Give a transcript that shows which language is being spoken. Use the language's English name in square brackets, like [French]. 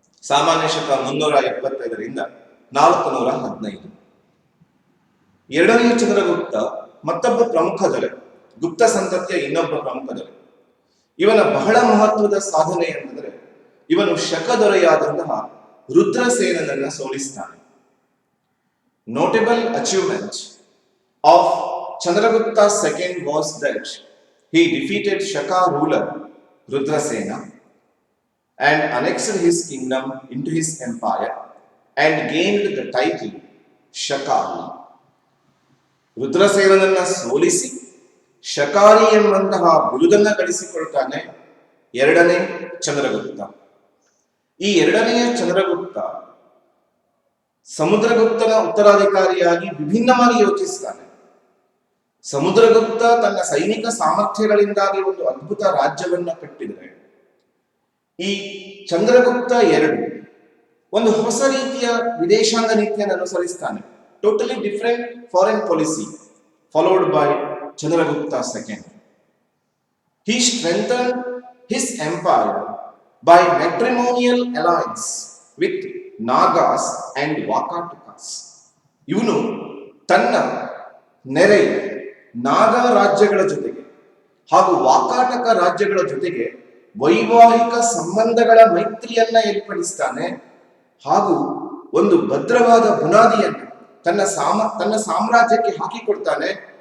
[Kannada] ಸಾಮಾನ್ಯ ಶಕ 375ರಿಂದ 415. ಎರಡನೇ ಚಂದ್ರಗುಪ್ತ ಮತ್ತೊಬ್ಬ ಪ್ರಮುಖ ದೊರೆ, ಗುಪ್ತ ಸಂತತಿಯ ಇನ್ನೊಬ್ಬ ಪ್ರಮುಖ ದೊರೆ. ಇವನ ಬಹಳ ಮಹತ್ವದ ಸಾಧನೆ ಎಂದರೆ ಇವನು ಶಕ ದೊರೆಯಾದಂತಹ ರುದ್ರಸೇನನನ್ನ ಸೋಲಿಸ್ತಾನೆ. [English] Notable achievement of Chandragupta II was that he defeated Shaka ruler Rudrasena and annexed his kingdom into his empire and gained the title Shakari. [Kannada] ರುದ್ರಸೇನನನ್ನ ಸೋಲಿಸಿ ಶಕಾರಿ ಎಂಬಂತಹ ಬಿರುದನ್ನ ಗಳಿಸಿಕೊಳ್ತಾನೆ ಎರಡನೇ ಚಂದ್ರಗುಪ್ತ. ಈ ಎರಡನೆಯ ಚಂದ್ರಗುಪ್ತ ಸಮುದ್ರಗುಪ್ತನ ಉತ್ತರಾಧಿಕಾರಿಯಾಗಿ ವಿಭಿನ್ನವಾಗಿ ಯೋಚಿಸ್ತಾನೆ. ಸಮುದ್ರಗುಪ್ತ ತನ್ನ ಸೈನಿಕ ಸಾಮರ್ಥ್ಯಗಳಿಂದಾಗಿ ಒಂದು ಅದ್ಭುತ ರಾಜ್ಯವನ್ನ ಕಟ್ಟಿದರೆ, ಈ ಚಂದ್ರಗುಪ್ತ ಒಂದು ಹೊಸ ರೀತಿಯ ವಿದೇಶಾಂಗ ನೀತಿಯನ್ನು ಅನುಸರಿಸ್ತಾನೆ. [English] Totally different foreign policy followed by Chandragupta II. He strengthened his empire by matrimonial alliance with Nagas and Vakatakas. [Kannada] ಇವನು ತನ್ನ ನೆರೆಯ ನಾಗ ರಾಜ್ಯಗಳ ಜೊತೆಗೆ ಹಾಗೂ ವಾಕಾಟಕ ರಾಜ್ಯಗಳ ಜೊತೆಗೆ ವೈವಾಹಿಕ ಸಂಬಂಧಗಳ ಮೈತ್ರಿಯನ್ನ ಏರ್ಪಡಿಸ್ತಾನೆ. ಹಾಗೂ ಒಂದು ಭದ್ರವಾದ ಬುನಾದಿಯನ್ನು ತನ್ನ ಸಾಮ್ರಾಜ್ಯಕ್ಕೆ ಹಾಕಿಕೊಡ್ತಾನೆ.